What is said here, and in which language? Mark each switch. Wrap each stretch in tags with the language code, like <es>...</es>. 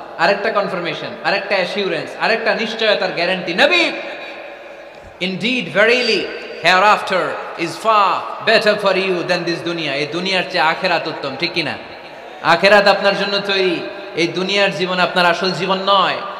<bn>আরেকটা কনফার্মেশন, আরেকটা অ্যাসিউরেন্স, আরেকটা নিশ্চয়তার গ্যারান্টি।</bn> <en>নবী, indeed verily hereafter is far better for you than this দুনিয়া।</en> <bn>এই দুনিয়ার চেয়ে আখিরাত উত্তম, ঠিক কি না? আখিরাত আপনার জন্য তৈরি, এই দুনিয়ার জীবন আপনার আসল জীবন নয়।</bn>